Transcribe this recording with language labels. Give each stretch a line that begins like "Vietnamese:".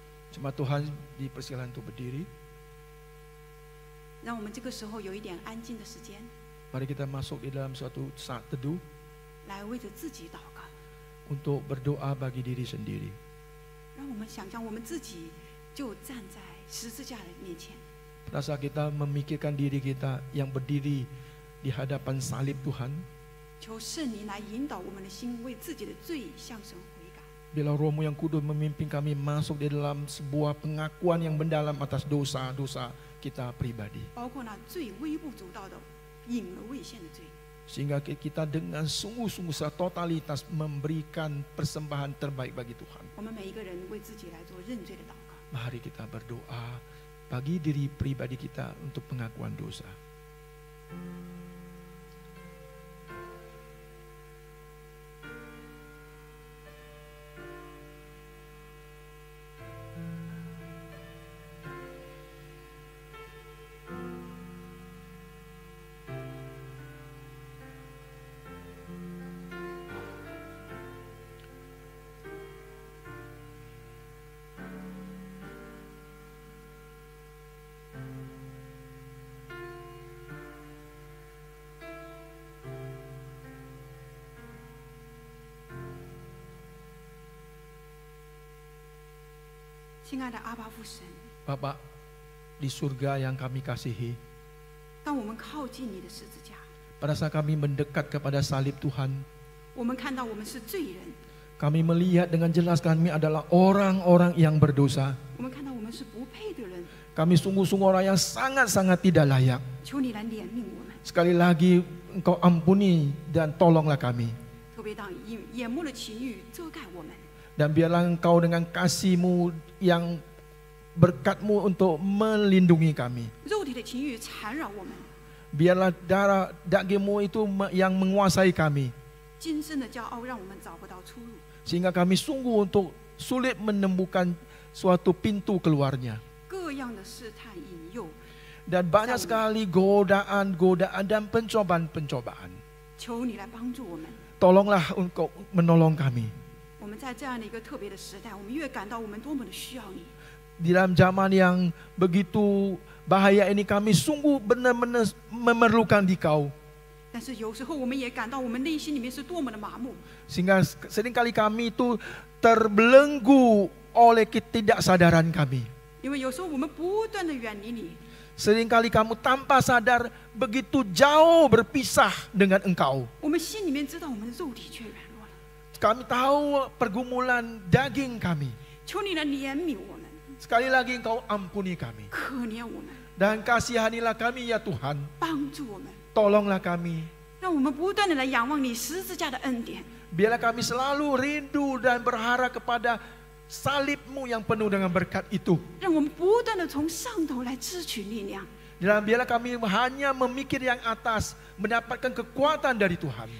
Indonesian: Jemaat Tuhan dipersilakan untuk berdiri.
Chinese: 让我们这个时候有一点安静的时间，
Indonesian: Mari kita masuk di dalam suatu saat teduh
Chinese: 来为着自己祷告。
Indonesian: untuk berdoa bagi diri sendiri.
Chinese: 让我们想象我们自己就站在十字架的面前，
Indonesian: Pada saat kita memikirkan diri kita yang berdiri di hadapan salib Tuhan,
Chinese: 求圣灵来引导我们的心，为自己的罪向神悔改。
Indonesian: biarlah Rohmu yang Kudus memimpin kami masuk di dalam sebuah pengakuan yang mendalam atas dosa-dosa kita pribadi.
Chinese: 包括那最微不足道的、隐而未现的罪。
Indonesian: Sehingga kita dengan sungguh-sungguh secara totalitas memberikan persembahan terbaik bagi Tuhan.
Chinese: 我们每一个人为自己来做认罪的祷告。
Indonesian: Mari kita berdoa bagi diri pribadi kita untuk pengakuan dosa.
Chinese: 亲爱的阿爸父神，
Indonesian: Bapak di surga yang kami kasihi,
Chinese: 当我们靠近你的十字架，
Indonesian: pada saat kami mendekat kepada salib Tuhan,
Chinese: 我们看到我们是罪人，
Indonesian: kami melihat dengan jelas kami adalah orang-orang yang berdosa.
Chinese: 我们看到我们是不配的人。
Indonesian: Kami sungguh-sungguh orang yang sangat-sangat tidak layak.
Chinese: 求你来怜悯我们，
Indonesian: Sekali lagi Engkau ampuni dan tolonglah kami.
Chinese: 特别当眼目的情欲遮盖我们，
Indonesian: Dan biarlah Engkau dengan kasih-Mu yang berkat-Mu untuk melindungi kami.
Chinese: 肉体的情欲缠绕我们，
Indonesian: Biarlah darah daging-Mu itu yang menguasai kami.
Chinese: 今生的骄傲让我们找不到出路。
Indonesian: Sehingga kami sungguh untuk sulit menemukan suatu pintu keluarnya.
Chinese: 各样的试探引诱，
Indonesian: Dan banyak sekali godaan-godaan dan pencobaan-pencobaan.
Chinese: 求你来帮助我们。
Indonesian: Tolonglah Engkau menolong kami.
Chinese: 我们在这样的一个特别的时代，我们越感到我们多么的需要你。
Indonesian: Di dalam zaman yang begitu bahaya ini kami sungguh benar-benar memerlukan Dikau.
Chinese: 但是有时候我们也感到我们内心里面是多么的麻木。
Indonesian: Sehingga seringkali kami itu terbelenggu oleh ketidaksadaran kami.
Chinese: 因为有时候我们不断的远离你，
Indonesian: Seringkali kamu tanpa sadar begitu jauh berpisah dengan Engkau.
Chinese: 我们心里面知道我们的肉体却软弱了。
Indonesian: Kami tahu pergumulan daging kami.
Chinese: 求你来怜悯我们，
Indonesian: Sekali lagi Engkau ampuni kami.
Chinese: 可怜我们，
Indonesian: Dan kasihanilah kami ya Tuhan.
Chinese: 帮助我们，
Indonesian: Tolonglah kami.
Chinese: 让我们不断的来仰望你十字架的恩典。
Indonesian: Biarlah kami selalu rindu dan berharap kepada salib-Mu yang penuh dengan berkat itu.
Chinese: 让我们不断的从上头来支取力量，
Indonesian: Dan biarlah kami hanya memikir yang atas, mendapatkan kekuatan dari Tuhan.